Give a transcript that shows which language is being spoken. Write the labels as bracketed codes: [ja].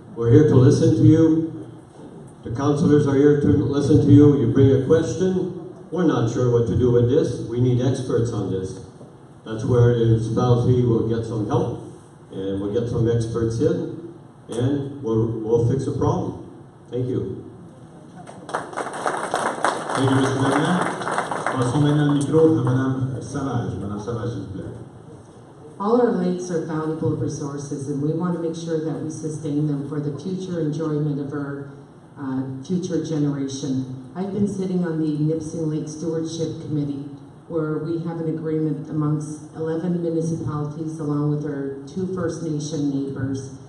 [en] We're here to listen to you. The councilors are here to listen to you. You bring a question. We're not sure what to do with this. We need experts on this. That's where the municipality will get some help, and we'll get some experts in, and we'll fix the problem. Thank you. Thank you, Mr. Leblanc. [fr] Passons maintenant le micro à Mme Savage. Mme Savage, s'il vous plaît. [en] All our lakes are valuable resources, and we want to make sure that we sustain them for the future enjoyment of our future generation. I've been sitting on the Nipissing Lake Stewardship Committee, where we have an agreement amongst 11 municipalities along with our 2 First Nation neighbors.